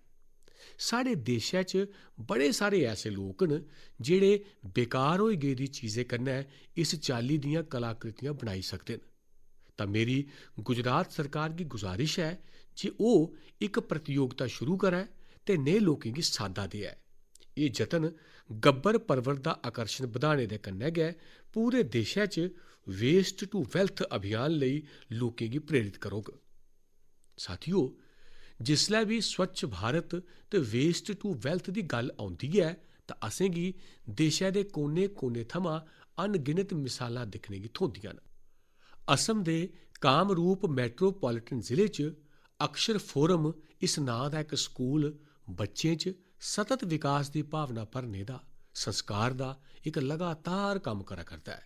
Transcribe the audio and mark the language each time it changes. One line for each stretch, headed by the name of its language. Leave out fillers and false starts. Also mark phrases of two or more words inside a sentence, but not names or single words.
Dogri: साढ़े देशै च बड़े सारे ऐसे लोक न जेह्ड़े बेकार होई गेदी चीजें कन्नै इस चाल्ली दियां कलाकृतियां बनाई सकदे न। तां मेरी गुजरात सरकार गी गुजारिश ऐ जे ओह् इक प्रतियोगिता शुरू करै ते नेह् लोकें गी साद्दा देऐ। एह् जतन गब्बर पर्वत दा आकर्शन बधाने दे कन्नै गै पूरे देशै च
English: waste to wealth
Dogri: अभियान लेई लोकें गी प्रेरित करोग। साथियो, जिसलै बी स्वच्छ भारत ते
English: waste to wealth
Dogri: दी गल्ल औंदी ऐ तां असें गी देशै दे कोने कोने थमां अनगिनत मिसालां दिक्खने गी थ्होंदियां न। असम दे कामरूप मैट्रोपॉलिटन जिले च अक्षर फोरम इस नांऽ दा इक स्कूल बच्चें च सतत विकास दी भावना भरने दा, संस्कार दा इक लगातार कम्म करा करदा ऐ।